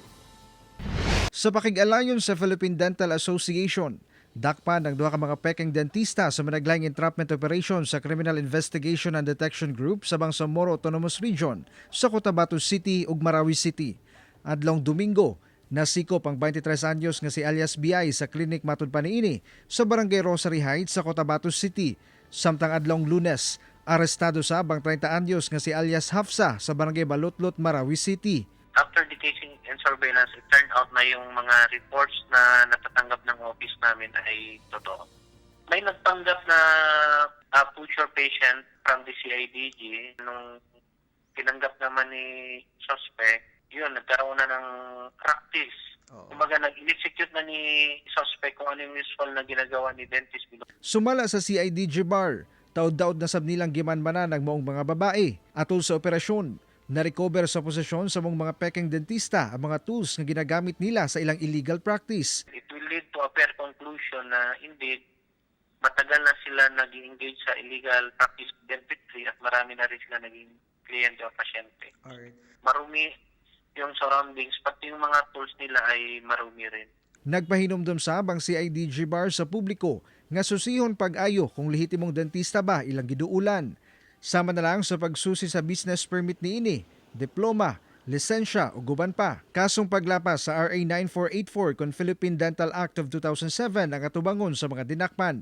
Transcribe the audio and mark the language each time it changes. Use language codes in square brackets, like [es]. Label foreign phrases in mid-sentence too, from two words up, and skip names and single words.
[ceb] Sa pakig-alayon sa Philippine Dental Association, dakpan ng duha ka mga peking dentista sa managlahing entrapment operation sa Criminal Investigation and Detection Group sa Bangsamoro Autonomous Region sa Cotabato City ug Marawi City. Adlong Domingo, nasikop ang 23 anyos nga si alias BI sa klinik matud pa niini sa Barangay Rosary Heights sa Cotabato City. Samtang adlong Lunes, arestado sa bang 30 anyos nga si alias Hafsa sa Barangay Balutlot, Marawi City. [en] After the casing and surveillance, it turned out [tl] na yung mga reports na natatanggap ng office namin ay totoo. May nagpanggap na [en] future patient from the CIDG. [tl] Nung tinanggap naman ni suspect, yun, nagkaroon na ng practice. Kumbaga, nag-execute na ni suspect kung ano yung usual na ginagawa ni dentist. [ceb] Sumala sa CIDG bar, taod-daod na sab nilang gimanmanan ng maong mga babae. Atol sa operasyon, na-recover sa posisyon sa mga peking dentista ang mga tools na ginagamit nila sa ilang [en] illegal practice. It will lead to a fair conclusion na indeed, [tl] matagal na sila nag-engage sa [en] illegal practice dentistry [tl] at marami na rin sila naging kliyente o pasyente. Alright. Marumi yung surroundings, pati yung mga tools nila ay marumi rin. [ceb] Nagpahinumdum sa bang CIDG bar sa publiko nga susihon pag-ayo kung lehitimong dentista ba ilang giduulan. Sama na lang sa pagsusi sa business permit niini, diploma, lisensya o guban pa. Kasong paglapas sa RA 9484 kon Philippine Dental Act of 2007 ang atubangon sa mga dinakpan.